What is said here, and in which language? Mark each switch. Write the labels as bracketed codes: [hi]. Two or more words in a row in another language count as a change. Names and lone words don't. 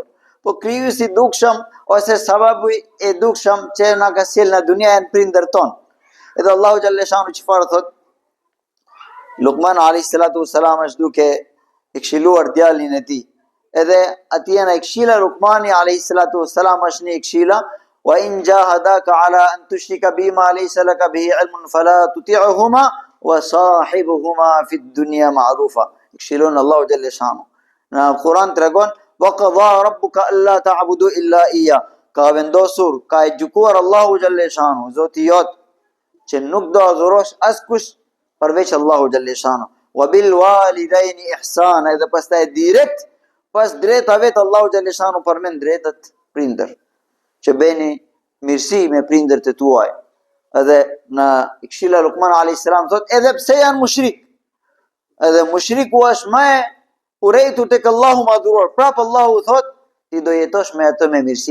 [sq] Po krijuesi i dukshëm ose sababu i dukshëm që na ka sjell në dunja janë prindërt tonë. Edhe Allahu [ar] جل شأنه [sq] çfarë thot? Luqman [ar] عليه الصلاة والسلام [sq] është duke e këshilluar djalin e tij. Edhe atje në këshilla Luqmani [ar] عليه الصلاة والسلام [sq] është një këshilla: [ar] وإن جاهداك على أن تشرك بما ليس لك به علم فلا تطعهما وصاحبهما في الدنيا معروفا. [sq] Këshillon Allahu [ar] جل شأنه. [sq] Në Kur'an tregon: [ar] وقضى ربك ألا تعبدوا إلا إياه. [sq] Ka vendosur, ka e gjykuar Allahu [ar] جل شأنه, [sq] Zoti jot, që nuk do adhurosh askush përveç Allahu [ar] جل شأنه. وبالوالدين إحسانا. [sq] Edhe pastaj direkt pas drejtave të Allahu [ar] جل شأنه [sq] përmend drejtat prindër, që bëni mirësi me prindërt e tuaj. Edhe në këshilla Luqman [ar] عليه السلام [sq] thot, edhe pse janë mushrik, edhe mushriku është më urejtur tek Allahu madhuruar, prap Allahu thot ti do jetosh me atë me mirësi.